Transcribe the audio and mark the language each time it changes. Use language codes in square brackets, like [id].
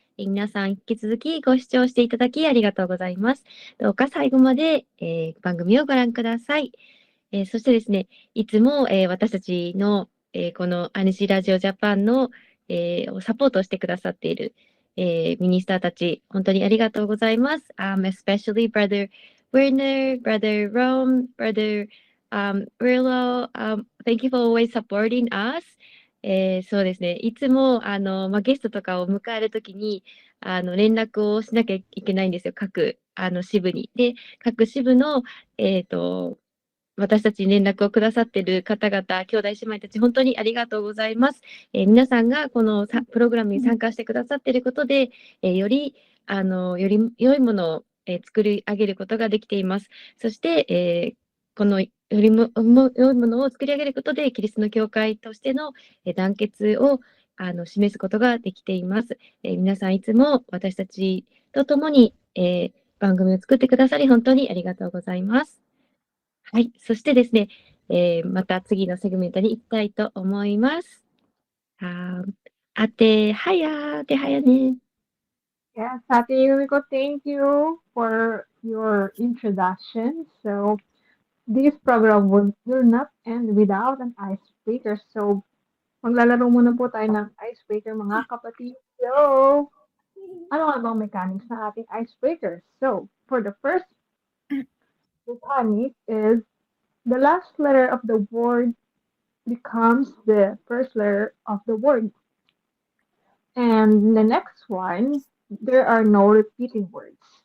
[ja] 皆さん、引き続きご視聴していただきありがとうございます。どうか最後まで、番組をご覧ください。そしてですね、いつも、私たちの、この INC ラジオジャパンの、サポートをしてくださっている、ミニスターたち、本当にありがとうございます。 [en] Especially Brother Werner, Brother Rome, Brother Rillo, thank you for always supporting us. [ja] そうですね、いつもゲストとかを迎えるときに連絡をしなきゃいけないんですよ、各支部に。で、各支部の、私たちに連絡をくださっている方々、兄弟姉妹たち、本当にありがとうございます。皆さんがこのプログラムに参加してくださっていることで、より良いものを、作り上げることができています。そして、このよりも良いものを作り上げることで、キリストの教会としての団結を示すことができています。皆さんいつも私たちと共に、番組を作ってくださり、本当にありがとうございます。はい。そしてですね、また次のセグメントに行きたいと思います。 ate haya ne. [en] Yes, Ate Yumiko, thank you for your introduction. So, this program will not end without an icebreaker. [tl] So, maglalaro muna po tayo ng icebreaker, mga kapatid. So, ano nga bang mechanics ng ating icebreaker? [en] So, for the first mechanic is the last letter of the word becomes the first letter of the word. And the next one, there are no repeating words.